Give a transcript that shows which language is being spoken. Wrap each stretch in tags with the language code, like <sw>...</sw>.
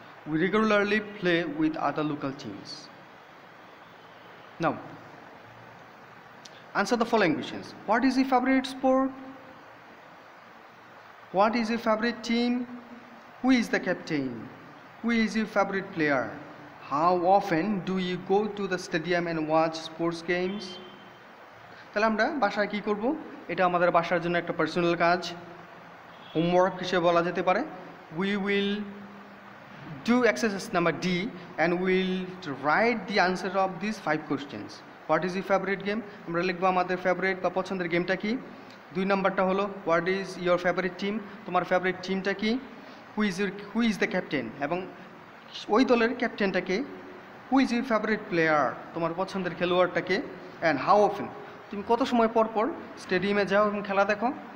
<en>We regularly play with other local teams. Now, answer the following questions. What is your favorite sport? What is your favorite team? Who is the captain? Who is your favorite player? How often do you go to the stadium and watch sports games?</en> <bn>তাহলে আমরা বাসায় কি করব? এটা আমাদের বাসার জন্য একটা পার্সোনাল কাজ, হোমওয়ার্ক হিসেবে বলা যেতে পারে।</bn> <en>we will do exercise number D and we'll write the answer of these 5 questions. What is your favorite game?</en> <bn>আমরা লিখবো আমাদের ফেভারিট বা পছন্দের গেমটা কি। 2 নাম্বারটা হলো</bn> <en>what is your favourite team,</en> <bn>তোমার ফেভারিট টিমটা কি।</bn> <en>who is the captain,</en> <bn>এবং ওই দলের ক্যাপ্টেনটাকে।</bn> <en>who is your favourite player,</en> <bn>তোমার পছন্দের খেলোয়াড়টাকে।</bn> <en>and how often,</en> <bn>তুমি কত সময় পর পর স্টেডিয়ামে যাও এবং খেলা দেখো।</bn>